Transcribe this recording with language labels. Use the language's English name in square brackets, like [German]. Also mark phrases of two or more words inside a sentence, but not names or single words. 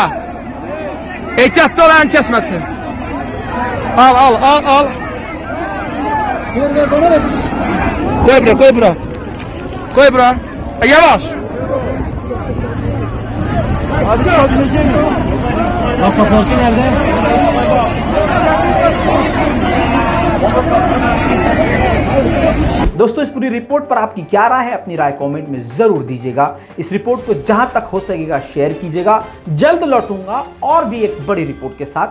[Azerbaijani] Ehtiyatlı olan kesmesin. Al. Koy bura. Yavaş. [Turkish] पासपोर्ट nerede? [Hindi] दोस्तों इस पूरी रिपोर्ट पर आपकी क्या राय है, अपनी राय कमेंट में जरूर दीजिएगा। इस रिपोर्ट को जहां तक हो सकेगा शेयर कीजिएगा। जल्द लौटूंगा और भी एक बड़ी रिपोर्ट के साथ।